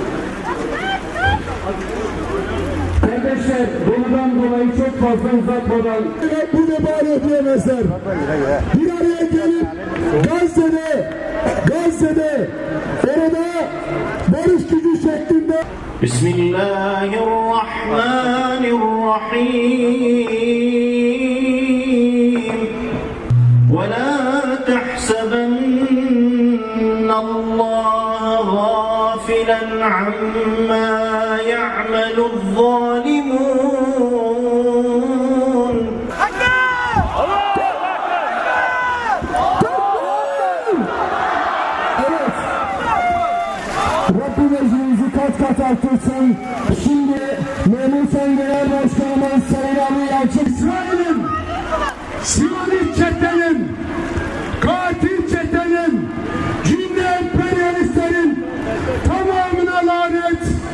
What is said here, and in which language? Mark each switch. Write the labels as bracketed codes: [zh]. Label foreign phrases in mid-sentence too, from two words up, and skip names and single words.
[tr] Kardeşler, bundan dolayı çok fazla uzatmadan bu vebali ödeyemezler. Bir araya gelip Gazze'de orada barış gücü şeklinde Bismillahirrahmanirrahim. [ar] وَلَا تحسبن الله غافلا عما يعمل الظالمون [tr] Rabbim ecrinizi kat kat artırsın. Şimdi Memursan Genel Başkanımız Sayın Ali Yalçın İsrail'in Siyonist çetenin, katil çetenin, cümle emperyalistlerin tamamına lanet.